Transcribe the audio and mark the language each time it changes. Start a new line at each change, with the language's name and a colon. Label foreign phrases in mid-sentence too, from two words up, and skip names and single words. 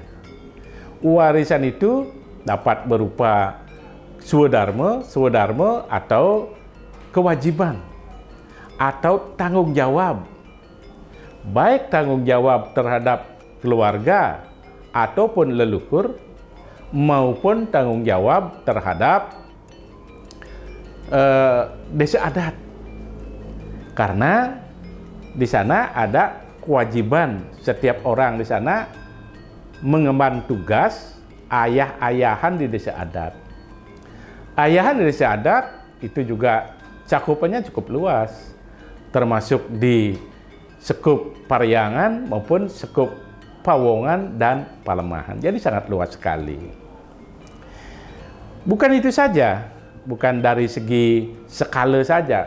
Indonesian: Warisan itu dapat berupa swadharma atau kewajiban atau tanggung jawab, baik tanggung jawab terhadap keluarga ataupun leluhur, maupun tanggung jawab terhadap desa adat. Karena di sana ada kewajiban setiap orang di sana mengemban tugas ayah-ayahan di desa adat. Ayahan di desa adat itu juga cakupannya cukup luas, termasuk di sekup Parihyangan maupun sekup Pawongan dan Palemahan. Jadi sangat luas sekali. Bukan itu saja, bukan dari segi skala saja.